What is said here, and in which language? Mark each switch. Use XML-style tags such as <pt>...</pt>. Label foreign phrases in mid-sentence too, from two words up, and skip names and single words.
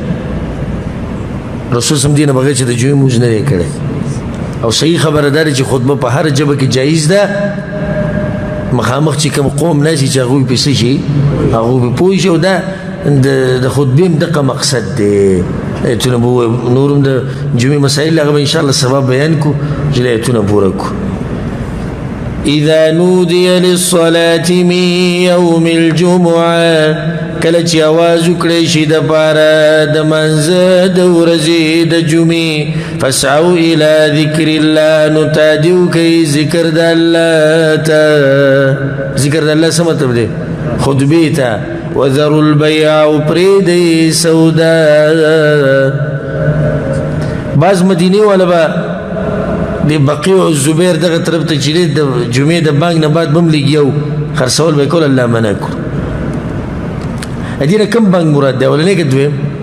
<ps>رسول سم دې نه بغیر چې د جمعې مونځ نه دی کړی او صحیح خبره ده چې خطبه په هر ژبه کې جایز ده مخامخ چې کوم قوم ناسي چې هغوی پې څه شي هغوی پې پوه شي او دا د خطبې هم دغه مقصد دی ایتونه به ووایو نور هم د جمعې مسایل هغه به انشاءالله سبا بیان کړو چې د ایتونه پوره کړو</ps> <ar>اذا نودي للصلاة من يوم الجمعة</ar> <ps>کله چې आवाज وکړی شي د پاره د منځه د ورځې د جمعې</ps> <ar>فاسعوا الى ذکر الله</ar> <ps>نو تادیو کوي ذکر د الله ته ذکر د الله څه مطلب دی خطبې ته</ps> <ar>وذروا البيع</ar> <ps>او پرېږدئ سودا بعض مدینې والا به د بقیع الزبیر دغه طرف ته چې د جمعې د بانک نه بعد به هم لږ یو خرڅول به یې کول الله منع کړو دې نه کوم بانک مراد دی اولنی که دویم</ps>